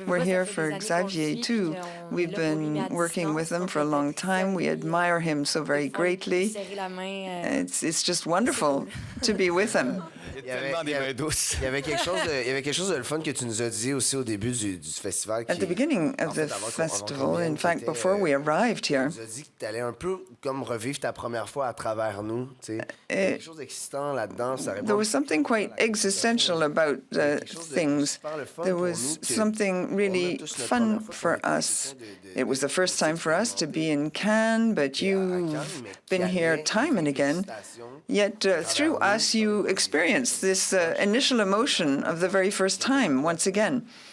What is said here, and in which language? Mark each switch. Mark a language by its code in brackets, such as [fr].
[en] We're here for Xavier too. We've been working with him for a long time. We admire him so very greatly. It's just wonderful to be with him. [fr] Il y avait quelque chose de le fun que tu nous as dit aussi au début du festival. [en] At the beginning of the festival, in fact, before we arrived here, [fr] tu nous as dit que tu allais un peu comme revivre ta première fois à travers nous. Quelque chose d'excitant là-dedans. [en] There was something quite existential about things. There was something really fun for us. It was the first time for us to be in Cannes, but you've been here time and again. Yet through us, you experienced this initial emotion of the very first time once again.